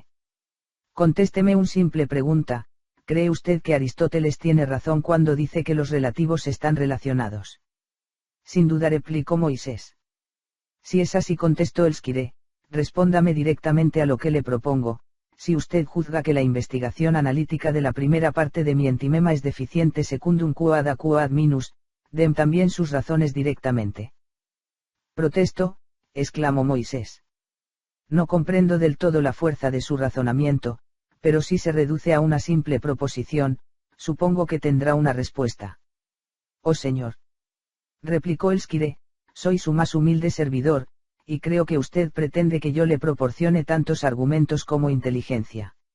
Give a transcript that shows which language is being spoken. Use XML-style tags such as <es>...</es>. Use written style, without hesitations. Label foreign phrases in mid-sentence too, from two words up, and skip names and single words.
<es>Contésteme una simple pregunta, ¿cree usted que Aristóteles tiene razón cuando dice que los relativos están relacionados? Sin duda, replicó Moisés. Si es así, contestó el squire, respóndame directamente a lo que le propongo. Si usted juzga que la investigación analítica de la primera parte de mi entimema es deficiente</es> <la>secundum quod minus,</la> <es>dem también sus razones directamente. Protesto, exclamó Moisés. No comprendo del todo la fuerza de su razonamiento, pero si se reduce a una simple proposición, supongo que tendrá una respuesta. Oh señor, replicó el squire, soy su más humilde servidor, y creo que usted pretende que yo le proporcione tantos argumentos como inteligencia.</es>